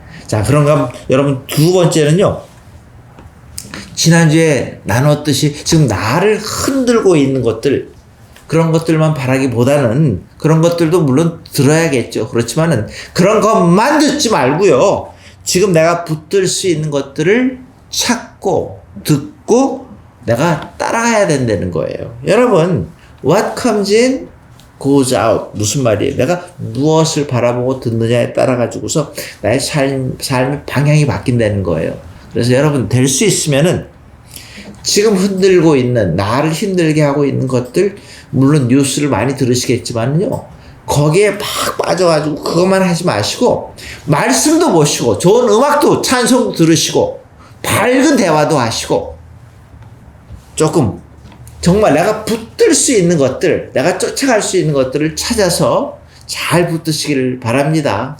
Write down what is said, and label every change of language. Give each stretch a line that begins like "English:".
Korean: 자, 그런가 여러분 두 번째는요. 지난주에 나눴듯이 지금 나를 흔들고 있는 것들 그런 것들만 바라기보다는 그런 것들도 물론 들어야겠죠. 그렇지만은 그런 것만 듣지 말고요. 지금 내가 붙들 수 있는 것들을 찾고 듣고 내가 따라가야 된다는 거예요. 여러분,
English: what comes in goes out.
Korean: 무슨 말이에요? 내가 무엇을 바라보고 듣느냐에 따라 가지고서 나의 삶의 방향이 바뀐다는 거예요. 그래서 여러분 될 수 있으면은 지금 흔들고 있는 나를 힘들게 하고 있는 것들 물론 뉴스를 많이 들으시겠지만요. 거기에 막 빠져가지고 그것만 하지 마시고 말씀도 보시고 좋은 음악도 찬송도 들으시고 밝은 대화도 하시고 조금 정말 내가 붙들 수 있는 것들 내가 쫓아갈 수 있는 것들을 찾아서 잘 붙드시기를 바랍니다.